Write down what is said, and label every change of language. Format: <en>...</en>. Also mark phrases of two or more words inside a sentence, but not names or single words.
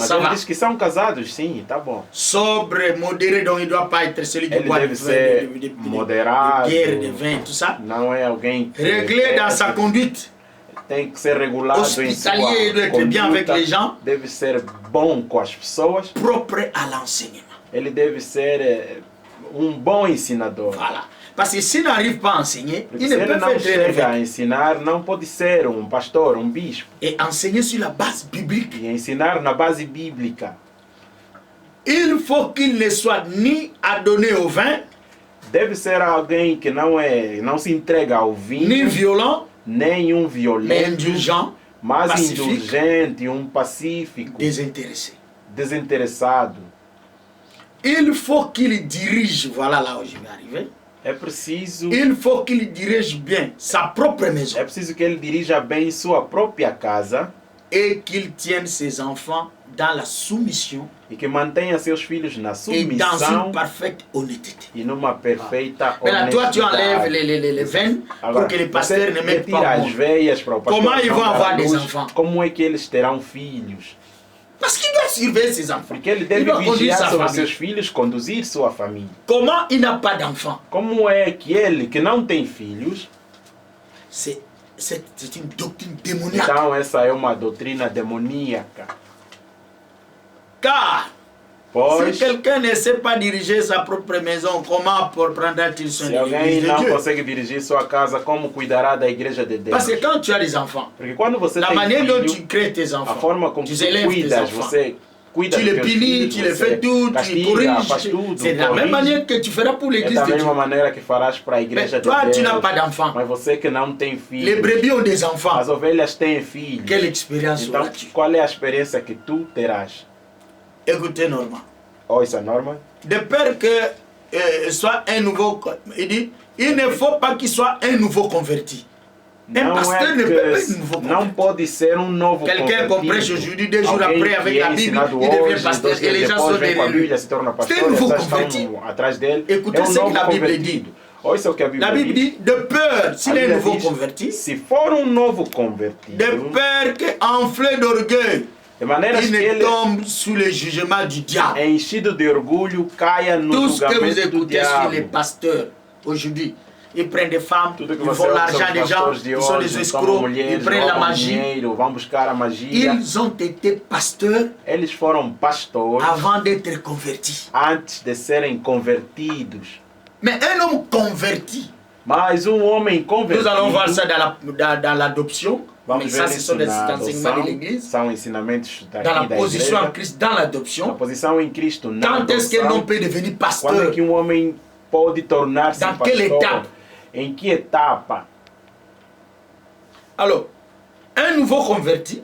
<pt>Mas</pt> <fr>ça</fr> <pt>ele</pt> <fr>va.</fr> <pt>diz que são casados, sim, tá bom.</pt> <fr>Sobre, modéré, donc il ne doit pas être celui qui</fr> <pt>Ele</pt> <fr>boit</fr> <pt>deve de ser de moderado.</pt> <fr>bière, de vin, tout ça.</fr> <pt>Não é alguém que</pt> <fr>Réglé dans sa conduite.</fr> <pt>tem que ser regulado em sua</pt> <fr>Hospitalier, il doit être bien avec</fr> <pt>conduta,</pt> <fr>les gens.</fr> <pt>deve ser bom com as pessoas,</pt> <fr>Propre à l'enseignement. ele deve ser bom ensinador. Voilà. Parce que s'il n'arrive pas à enseigner,</fr> <pt>Porque</pt> <fr>il</fr> <pt>se</pt> <fr>ne</fr> <pt>ele</pt> <fr>peut</fr> <pt>não</pt> <fr>pas être</fr> <pt>chega a</pt> <fr>évêque.</fr> <pt>ensinar, não pode ser pastor, bispo.</pt> <fr>Et enseigner sur la base biblique.</fr> <pt>E ensinar na base bíblica.</pt> <fr>Il faut qu'il ne soit ni adonné au vin,</fr> <pt>Deve ser alguém que não se entrega ao</pt> <fr>ni</fr> <pt>vinho,</pt> <fr>violent,</fr> <pt>nem</pt> <fr>mais</fr> <pt>violento,</pt> <fr>indulgent,</fr> <pt>mas</pt> <fr>pacifique,</fr> <pt>indulgente, pacífico,</pt> <fr>désintéressé.</fr> <pt>desinteressado.</pt> <fr>il faut qu'il dirige, voilà là où je vais arriver.</fr> <pt>É preciso,</pt> <fr>Il faut qu'il dirige bien sa propre maison</fr> <pt>é preciso que ele dirija bem sua própria casa</pt> <fr>et qu'il tienne ses enfants dans la soumission</fr> <pt>e que mantenha seus filhos na</pt> <fr>et dans</fr> <pt>submissão</pt> <fr>une parfaite honnêteté.</fr> <pt>e numa perfeita</pt> <fr>Maintenant, toi, tu enlèves</fr> <pt>honestidade.</pt> <fr>les veines pour</fr> <pt>Agora,</pt> <fr>que les pasteurs</fr> <pt>você</pt> <fr>ne mettent</fr> <pt>retira</pt> <fr>pas</fr> <pt>as</pt> <fr>mort.</fr> <pt>veias para o pastor</pt> <fr>Comment ils</fr> <pt>não</pt> <fr>vont</fr> <pt>dar</pt> <fr>avoir des</fr> <pt>luz.</pt> <fr>enfants?</fr> <pt>Como é que eles terão filhos?</pt> <fr>Parce qu'il doit surveiller ses enfants.</fr> <pt>Porque ele</pt> <fr>Il</fr> <pt>deve</pt> <fr>doit conduire</fr> <pt>vigiar</pt> <fr>sa</fr> <pt>sobre</pt> <fr>famille.</fr> <pt>seus filhos, conduzir sua família.</pt> <fr>Comment il n'a pas d'enfants?</fr> <pt>Como é que ele, que não tem filhos,</pt> <fr>C'est une doctrine démoniaque.</fr> <pt>então essa é uma doutrina demoníaca.</pt> <fr>Car</fr> <pt>Pois,</pt> <fr>si quelqu'un ne sait pas diriger sa propre maison, comment prendra-t-il soin</fr> <pt>se</pt> <fr>de</fr> <pt>alguém</pt> <fr>l'église de</fr> <pt>não</pt> <fr>Dieu?</fr> <pt>consegue dirigir sua casa, como cuidará da igreja de Deus?</pt> <fr>Parce que quand tu as des enfants,</fr> <pt>Porque quando você</pt> <fr>la</fr> <pt>tem</pt> <fr>manière dont</fr> <pt>filho,</pt> <fr>tu crées tes</fr> <pt>a</pt> <fr>enfants,</fr> <pt>forma como</pt> <fr>tu</fr> <pt>tu</pt> <fr>élèves tes</fr> <pt>cuidas,</pt> <fr>enfants,</fr> <pt>você cuida</pt> <fr>tu</fr> <pt>dos</pt> <fr>les</fr> <pt>teus</pt> <fr>punis,</fr> <pt>filhos,</pt> <fr>tu les</fr> <pt>você</pt> <fr>fais tout, tu</fr> <pt>castiga,</pt> <fr>corriges.</fr> <pt>faz tudo,</pt> <fr>C'est de la même</fr> <pt>corrige.</pt> <fr>manière que tu feras pour</fr> <pt>É</pt> <fr>l'église</fr> <pt>da</pt> <fr>de Dieu.</fr> <pt>mesma maneira que farás para a</pt> <fr>Mais</fr> <pt>igreja de</pt> <fr>toi, tu n'as</fr> <pt>Deus.</pt> <fr>pas d'enfants.</fr> <pt>Mas você que não tem</pt> <fr>Les</fr> <pt>filhos,</pt> <fr>brebis ont des enfants.</fr> <pt>as ovelhas têm filhos.</pt> <fr>Quelle expérience</fr> <pt>Então,</pt> <fr>auras-tu?</fr> <pt>qual é a experiência que tu terás?</pt> <fr>Écoutez, Normand.</fr> <pt>Oh, isso é norma?</pt> <fr>De peur que soit un nouveau. Il dit, il ne faut pas qu'il soit un nouveau converti. Un</fr> <pt>Não</pt> <fr>pasteur</fr> <pt>é</pt> <fr>ne peut pas être un</fr> <pt>que</pt> <fr>nouveau</fr> <pt>não</pt> <fr>converti.</fr> <pt>pode ser um novo</pt> <fr>Quelqu'un qu'on</fr> <pt>convertido.</pt> <fr>prêche aujourd'hui, 2 jours</fr> <pt>Alguém</pt> <fr>après, avec</fr> <pt>que</pt> <fr>la</fr> <pt>é</pt> <fr>Bible,</fr> <pt>ensinado</pt> <fr>il devient</fr> <pt>hoje,</pt> <fr>pasteur</fr> <pt>2</pt> <fr>et les</fr> <pt>dias</pt> <fr>gens</fr> <pt>depois</pt> <fr>sont</fr> <pt>vem com a</pt> <fr>derrière lui.</fr> <pt>Bíblia, se torna</pt> <fr>C'est un</fr> <pt>pastor,</pt> <fr>nouveau</fr> <pt>já</pt> <fr>converti.</fr> <pt>estão atrás dele.</pt> <fr>Écoutez</fr> <pt>É um</pt> <fr>ce que</fr> <pt>novo</pt> <fr>la Bible</fr> <pt>convertido. Olha isso que a Bíblia</pt> <fr>La Bible</fr> <pt>diz.</pt> <fr>dit, de peur, s'il</fr> <pt>A</pt> <fr>est un</fr> <pt>Bíblia</pt> <fr>nouveau</fr> <pt>diz,</pt> <fr>converti,</fr> <pt>se for um novo convertido,</pt> <fr>de peur qu'enflé d'orgueil,</fr> <pt>de maneira</pt> <fr>il</fr> <pt>que</pt> <fr>ne</fr> <pt>ele</pt> <fr>tombe sous le jugement du diable.</fr> <pt>enchido de orgulho caia no</pt> <fr>Tout ce que vous</fr> <pt>julgamento do</pt> <fr>écoutez sur les</fr> <pt>diabo.</pt> <fr>pasteurs aujourd'hui, ils prennent des femmes,</fr> <pt>Tudo que</pt> <fr>ils</fr> <pt>você</pt> <fr>volent</fr> <pt>ouve</pt> <fr>l'argent</fr> <pt>sobre</pt> <fr>des</fr> <pt>os</pt> <fr>gens,</fr> <pt>pastores de</pt> <fr>ils sont des</fr> <pt>hoje, são</pt> <fr>escrocs, ils</fr> <pt>mulheres,</pt> <fr>prennent la</fr> <pt>roubam</pt> <fr>magie.</fr> <pt>dinheiro, vão buscar a magia.</pt> <fr>Ils ont été pasteurs</fr> <pt>Eles foram pastores</pt> <fr>avant d'être convertis.</fr> <pt>antes de serem convertidos.</pt> <fr>Mais un homme converti,</fr> <pt>Mas um homem convertido,</pt> <fr>nous allons voir ça dans l'adoption,</fr> <pt>vamos</pt> <fr>mais</fr> <pt>ver</pt> <fr>ça ce</fr> <pt>isso</pt> <fr>sont des</fr> <pt>na</pt> <fr>enseignements de</fr> <pt>adoção,</pt> <fr>l'église,</fr> <pt>são ensinamentos</pt> <fr>dans</fr> <pt>daqui</pt> <fr>la</fr> <pt>da</pt> <fr>position en</fr> <pt>igreja.</pt> <fr>Christ, dans</fr> <pt>A</pt> <fr>l'adoption.</fr> <pt>posição em Cristo na</pt> <fr>Quand est-ce qu'un homme</fr> <pt>adoção.</pt> <fr>peut devenir</fr> <pt>Quando</pt> <fr>pasteur?</fr> <pt>é que um homem pode tornar-se</pt> <fr>Dans quelle</fr> <pt>pastor?</pt> <fr>étape?</fr> <pt>Em que etapa?</pt> <fr>Alors, un nouveau converti,</fr>